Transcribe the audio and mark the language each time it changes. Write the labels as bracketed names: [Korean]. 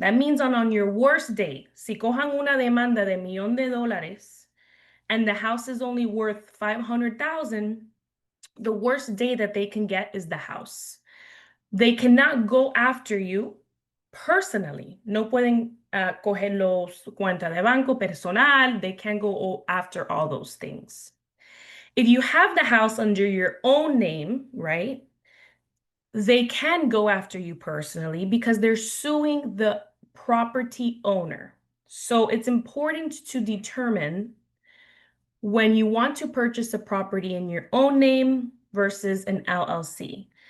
[English] That means on your worst day, [Spanish] si cojan una demanda de $1,000,000 [English] and the house is only worth 500,000, the worst day that they can get is the house. They cannot go after you personally. [Spanish] No pueden coger los cuenta de banco personal. [English] They can't go after all those things. If you have the house under your own name, right, they can go after you personally because they're suing the property owner. So it's important to determine when you want to purchase a property in your own name versus an LLC.